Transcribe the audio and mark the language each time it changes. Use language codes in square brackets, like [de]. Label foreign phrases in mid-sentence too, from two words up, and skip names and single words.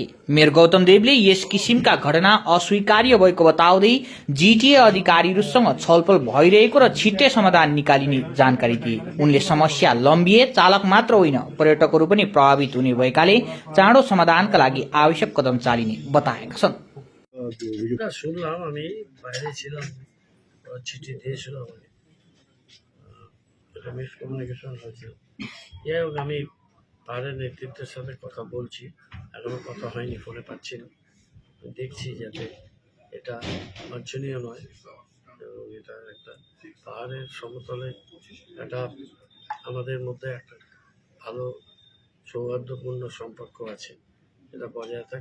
[ne] मेयर गौतम देवले यस किसिमका घटना अस्वीकार्य भएको बताउँदै जीटीए अधिकारीहरूसँग छलफल भइरहेको र छिट्टै समाधान निकालिने जानकारी दिए। उनले समस्या लम्बिए चालक मात्र होइन पर्यटकहरू पनि प्रभावित हुने भएकाले चाँडो समाधानका लागि आवश्यक कदम चालिने बताएका छन्। [bn] শুনলাম আমি বাইরে ছিলাম, চিঠি দিয়েছিলাম, এটা মিসকমিউনিকেশন হয়েছিল। যাই হোক, আমি পাহাড়ের নেতৃত্বের সাথে কথা বলছি, এখনো কথা হয়নি, ফোনে পাচ্ছি না। দেখছি যাতে এটা বাঞ্ছনীয় নয় এবং এটা একটা পাহাড়ের সমতলে একটা আমাদের মধ্যে একটা ভালো সৌহার্দ্যপূর্ণ সম্পর্ক আছে, এটা বজায় থাক।